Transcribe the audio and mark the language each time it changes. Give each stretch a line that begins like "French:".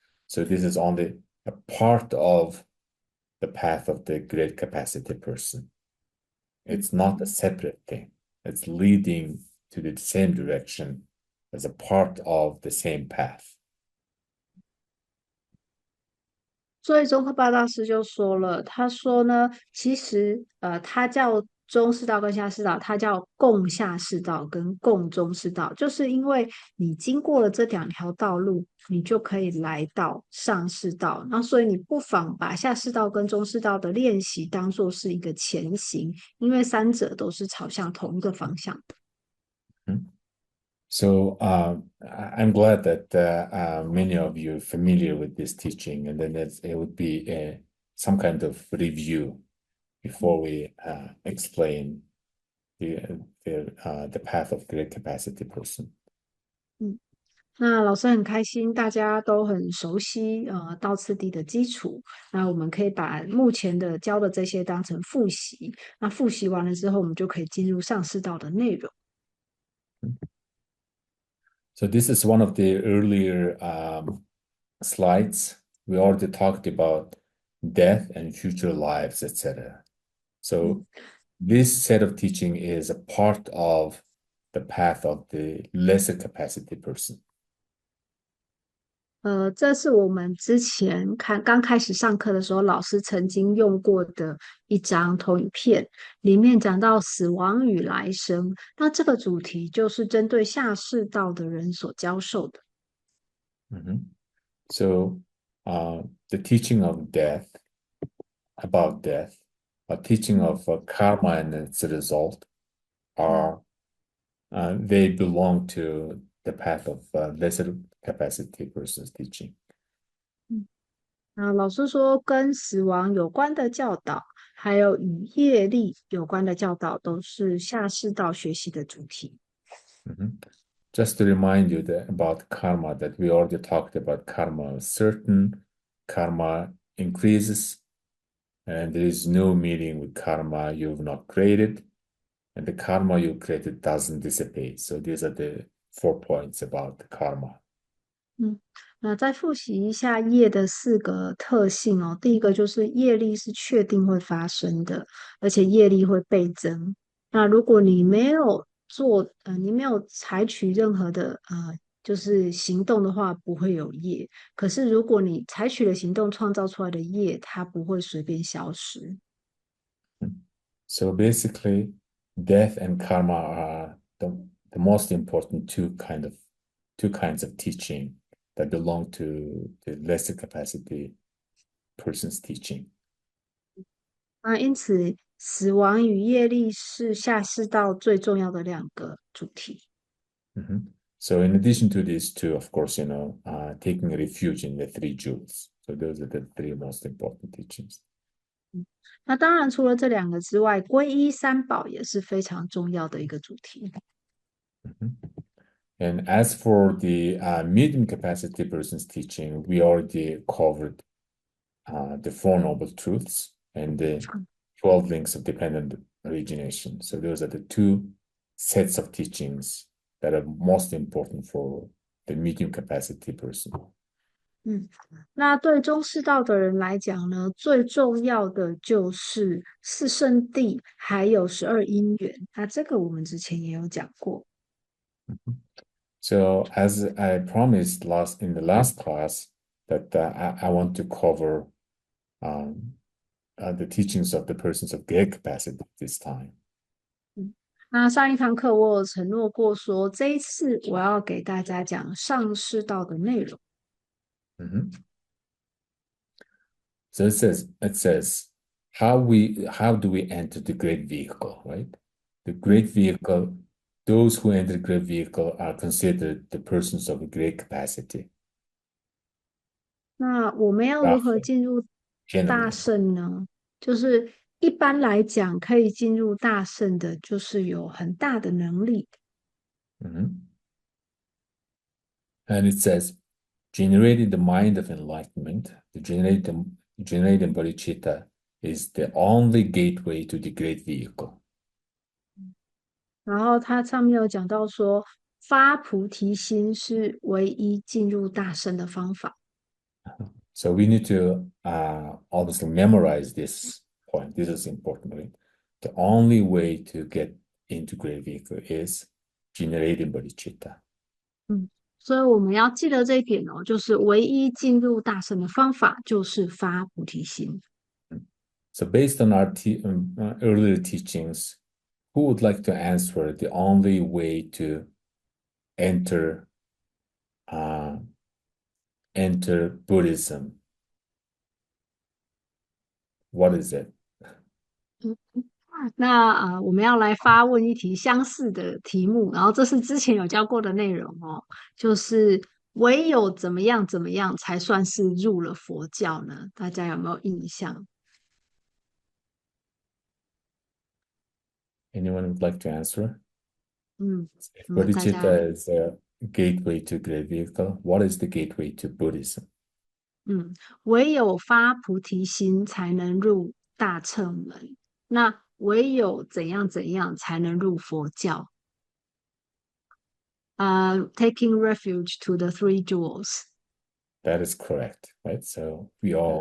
English: So this is only a part of the path of the great capacity person. It's not a separate thing. It's leading to the same direction as a part of the same path.
Chinese: 所以宗喀巴大师就说了，他说呢，其实他叫中士道跟下士道，他叫共下士道跟共中士道，就是因为你经过了这两条道路，你就可以来到上士道。那所以你不妨把下士道跟中士道的练习当做是一个前行，因为三者都是朝向同一个方向的。
English: So I'm glad that many of you are familiar with this teaching, and then it would be some kind of review before we explain the path of great capacity person. 嗯。
Chinese: 那老师很开心，大家都很熟悉道次第的基础。那我们可以把目前的教的这些当成复习。那复习完了之后，我们就可以进入上士道的内容。
English: So this is one of the earlier slides. We already talked about death and future lives, etc. So this set of teaching is a part of the path of the lesser capacity person.
Chinese: 这是我们之前刚开始上课的时候，老师曾经用过的一张投影片，里面讲到死亡与来生。那这个主题就是针对下士道的人所教授的。
English: So the teaching of death, about death, a teaching of karma and its result are they belong to the path of lesser capacity person's teaching.
Chinese: 老师说，跟死亡有关的教导，还有与业力有关的教导，都是下士道学习的主题。
English: Just to remind you about karma, that we already talked about karma. Certain karma increases, and there is no meaning with karma you've not created, and the karma you created doesn't dissipate. So these are the 4 points about the karma.
Chinese: 那再复习一下业的四个特性哦。第一个就是业力是确定会发生的，而且业力会倍增。那如果你没有你没有采取任何的就是行动的话，不会有业。可是如果你采取了行动，创造出来的业，它不会随便消失。
English: So basically, death and karma are the most important two kinds of teaching that belong to the lesser capacity person's teaching.
Chinese: 因此，死亡与业力是下士道最重要的两个主题。 Mhm.
English: So in addition to these two, of course, taking refuge in the three jewels. So those are the three most important teachings.
Chinese: 那当然，除了这两个之外，皈依三宝也是非常重要的一个主题。 Mhm.
English: And as for the medium capacity person's teaching, we already covered the Four Noble Truths and the 12 links of dependent origination. So those are the two sets of teachings that are most important for the medium capacity person.
Chinese: 嗯，那对中士道的人来讲呢，最重要的就是四圣谛，还有12因缘。那这个我们之前也有讲过。
English: So as I promised in the last class that I want to cover um, the teachings of the persons of great capacity this time.
Chinese: 那上一堂课我有承诺过说，这一次我要给大家讲上士道的内容。 Mhm.
English: So it says how do we enter the great vehicle, right? The great vehicle, those who enter the great vehicle are considered the persons of great capacity.
Chinese: 那我们要如何进入大圣呢？就是一般来讲，可以进入大圣的，就是有很大的能力。 Mhm.
English: And it says, generating the mind of enlightenment, generating bodhicitta is the only gateway to the great vehicle.
Chinese: 然后它上面有讲到说，发菩提心是唯一进入大圣的方法。
English: So we need to obviously memorize this point. This is important, right? The only way to get into great vehicle is generating bodhicitta.
Chinese: 嗯，所以我们要记得这一点哦，就是唯一进入大圣的方法就是发菩提心。
English: So based on our earlier teachings, who would like to answer the only way to enter uh, enter Buddhism? What is it?
Chinese: 那我们要来发问一题相似的题目，然后这是之前有教过的内容哦，就是唯有怎么样怎么样才算是入了佛教呢？大家有没有印象？
English: Anyone would like to answer? 嗯， If
Chinese: 那么大家
English: bodhicitta is a gateway to great vehicle, what is the gateway to Buddhism?
Chinese: 唯有发菩提心才能入大乘门，那唯有怎样怎样才能入佛教？
English: Taking refuge to the three jewels。 That is correct, right? So we all,